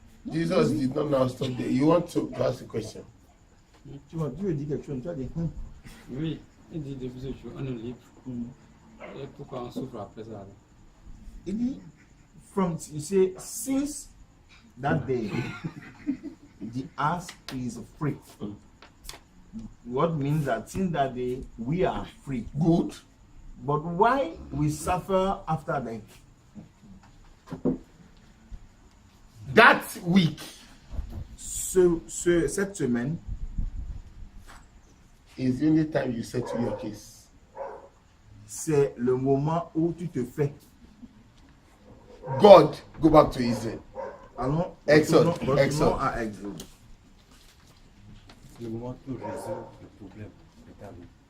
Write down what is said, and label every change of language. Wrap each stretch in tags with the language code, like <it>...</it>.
<en>Jesus did not now stop there. You want to ask a question?</en> <fr>Tu veux dire quelque chose, tu vas dire, Oui, il dit depuis ce jour, on est libre. Et pourquoi on souffre après ça? il dit,</fr> <en>you say, since that day, the ass is free. What means that since that day, we are free. Good. But why we suffer after that? That week</en> <fr>Cette semaine,</fr> <en>is the only time you settle your case.</en> <fr>c'est le moment où tu te fais.</fr> <en>God, go back to Israel.</en> <fr>Allons, Exode, retournons Exode. à Exode. Le moment où tu résous le problème de ta vie.</fr>